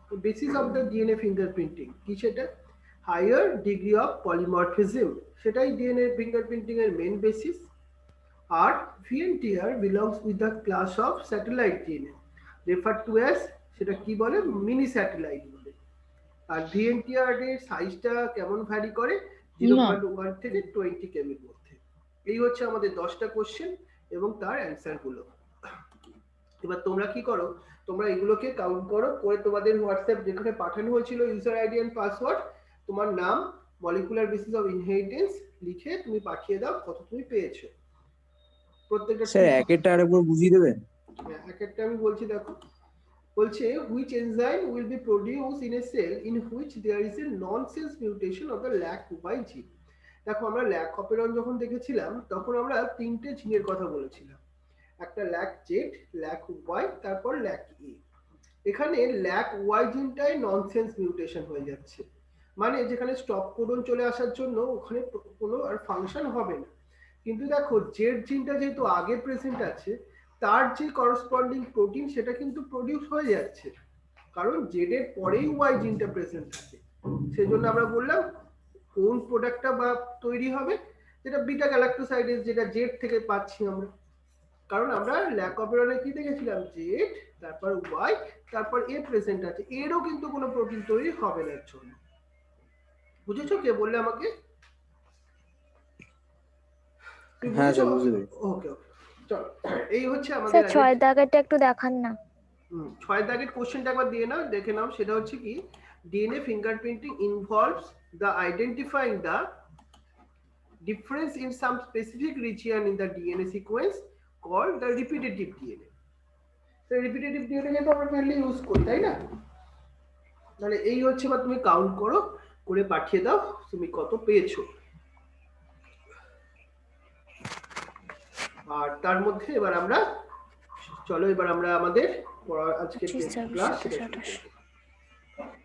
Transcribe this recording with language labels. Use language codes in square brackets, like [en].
[en] Basis of the DNA fingerprinting [bn] কি সেটা? [en] Higher degree of polymorphism, সেটাই DNA fingerprinting এর main basis। আর VNTR belongs with the class of satellite DNA, referred to as, [bn] সেটা কি বলে, mini satellite বলে। আর ভিএনটিআর এর সাইজটা কেমন ভ্যারি করে, 0.1 থেকে 20 কেমির মধ্যে। এই হচ্ছে আমাদের 10টা কোশ্চেন এবং তার অ্যান্সার গুলো। এবার তোমরা কি করো, তোমরা এগুলোকে কাউন্ট করো, করে তোমাদের হোয়াটসঅ্যাপ যেখানে পাঠানো হয়েছিল ইউজার আইডি এন্ড পাসওয়ার্ড, তোমার নাম, মলিকুলার বেসিস অফ ইনহেরিটেন্স লিখে তুমি পাঠিয়ে দাও কত তুমি পেয়েছো। প্রত্যেকটা স্যার এক একটা আরেকবার বুঝিয়ে দেবেন? এক একটা আমি বলছি, দেখো বলছে [en] which enzyme will be produced in a cell in which there is a nonsense mutation of the LAC-Y gene? [bn] দেখো আমরা ল্যাক অপেরন যখন দেখেছিলাম তখন আমরা তিনটে জিনের কথা বলেছিলাম, একটা LAC-Z, LAC-Y, তারপর LAC-A। এখানে LAC-Y জিনটাই ননসেন্স মিউটেশন হয়ে যাচ্ছে, মানে যেখানে স্টপ কোডন চলে আসার জন্য ওখানে কোনো আর ফাংশন হবে না। কিন্তু দেখো জেড জিনটা যেহেতু আগে প্রেজেন্ট আছে, তার যে করসপন্ডিং প্রোটিন সেটা কিন্তু প্রডিউস হয়ে যাচ্ছে, কারণ জেড এর পরেই ওয়াই জিনটা প্রেজেন্ট থাকে। সেজন্য আমরা বললাম কোন প্রোডাক্টটা বা তৈরি হবে, যেটা বিটা গ্যালাক্টোসাইডেজ, যেটা জেড থেকে পাচ্ছি আমরা, কারণ আমরা ল্যাক অপেরনে কি দেখেছিলাম, জেড, তারপর ওয়াই, তারপর এ প্রেজেন্ট আছে, এরও কিন্তু কোনো প্রোটিন তৈরি হবে না এর জন্য। বুঝেছো? কে বললে আমাকে? হ্যাঁ স্যার বুঝতে পেরেছি। ওকে ওকে, চলো এই হচ্ছে আমাদের স্যার 6 দাগেরটা একটু দেখান না। 6 দাগের কোশ্চেনটা একবার দিয়ে নাও, দেখে নাও। [en] সেটা হচ্ছে কি, DNA fingerprinting involves the identifying the difference in some specific region in the DNA sequence called the repetitive DNA. [bn] তো repetitive DNA কিন্তু আমরা মেনলি ইউজ করি, তাই না? তাহলে এই হচ্ছে, বা তুমি কাউন্ট করো, করে পাঠিয়ে দাও তুমি কত পেয়েছো। আর তার মধ্যে এবার আমরা, চলো এবার আমরা আমাদের আজকে ক্লাস সেটা শুরু করব।